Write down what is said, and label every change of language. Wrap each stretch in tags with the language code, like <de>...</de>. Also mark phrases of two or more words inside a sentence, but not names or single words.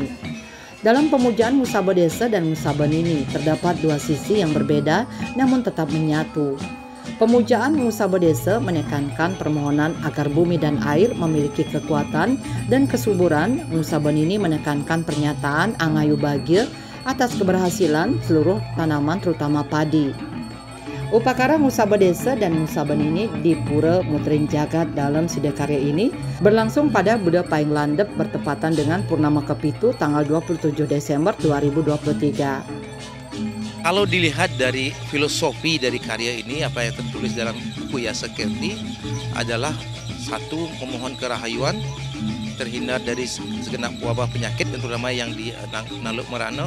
<id>Dalam pemujaan Musaba Desa dan Musaba Nini terdapat 2 sisi yang berbeda namun tetap menyatu. Pemujaan Musaba Desa menekankan permohonan agar bumi dan air memiliki kekuatan dan kesuburan. Musaba Nini menekankan pernyataan angayu bahagia atas keberhasilan seluruh tanaman terutama padi. Upakara Musaba Desa dan Musaba Nini di Pura Mutering Jagat dalam Sidakarya ini berlangsung pada Buda Paing Landep bertepatan dengan Purnama Kepitu tanggal 27 Desember 2023. Kalau dilihat dari filosofi dari karya ini, apa yang tertulis dalam buku Yasakerti adalah satu, memohon kerahayuan, terhindar dari segenap wabah penyakit, terutama yang di Naluk Merana.</id>